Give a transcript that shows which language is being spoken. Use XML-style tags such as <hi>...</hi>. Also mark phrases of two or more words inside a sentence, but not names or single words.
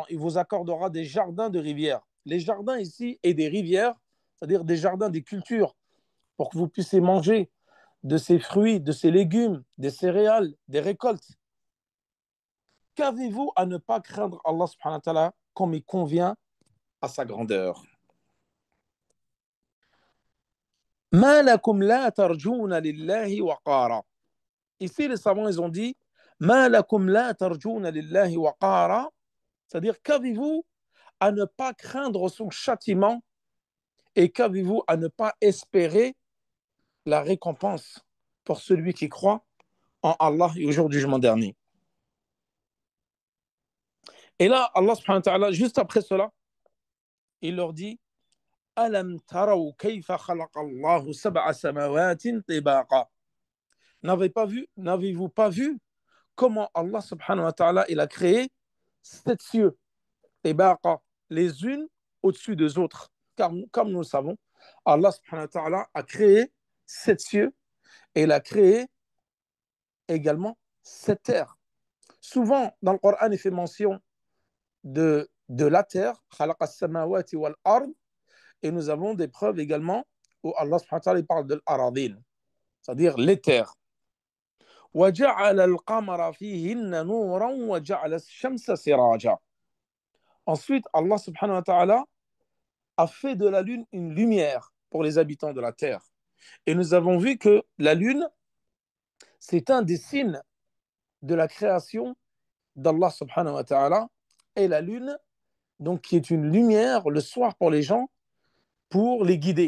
<fr>Il vous accordera des jardins de rivières. Les jardins ici et des rivières, c'est-à-dire des jardins, des cultures, pour que vous puissiez manger de ces fruits, de ces légumes, des céréales, des récoltes. Qu'avez-vous à ne pas craindre Allah</fr> <ar>سبحانه وتعالى</ar> <fr>comme il convient à sa grandeur?</fr> <ar>ما لكم لا ترجون لله وقارا.</ar> <fr>Ici, les savants, ils ont dit</fr> <ar>ما لكم لا ترجون لله وقارا.</ar> <fr>C'est-à-dire, qu'avez-vous à ne pas craindre son châtiment et qu'avez-vous à ne pas espérer la récompense pour celui qui croit en Allah et au jour du jugement dernier. Et là, Allah</fr> <ar>سبحانه وتعالى,</ar> <fr>juste après cela, il leur dit</fr> <ar>ألم تروا كيف خلق الله سبع سماوات طباقا.</ar> <fr>N'avez-vous pas vu comment Allah</fr> <ar>سبحانه وتعالى</ar> <fr>il a créé 7 cieux, tibaqa, les unes au-dessus des autres. Car comme nous le savons, Allah</fr> <ar>سبحانه وتعالى</ar> <fr>a créé 7 cieux et il a créé également 7 terres. Souvent, dans le Coran, il fait mention de la terre,</fr> <ar>خلق السماوات والأرض,</ar> <fr>et nous avons des preuves également où Allah</fr> <ar>سبحانه وتعالى</ar> <fr>parle de l'aradin, c'est-à-dire les terres.</fr> <ar>وَجَعَلَ الْقَمَرَ فِيهِنَّ نُورًا وَجَعَلَ الشَّمْسَ سِرَاجًا.</ar> <fr>Ensuite, Allah</fr> <ar>سبحانه وتعالى</ar> <fr>a fait de la lune une lumière pour les habitants de la terre. Et nous avons vu que la lune, c'est un des signes de la création d'Allah</fr> <ar>سبحانه وتعالى</ar> <fr>est la lune, donc qui est une lumière le soir pour les gens, pour les guider.</fr>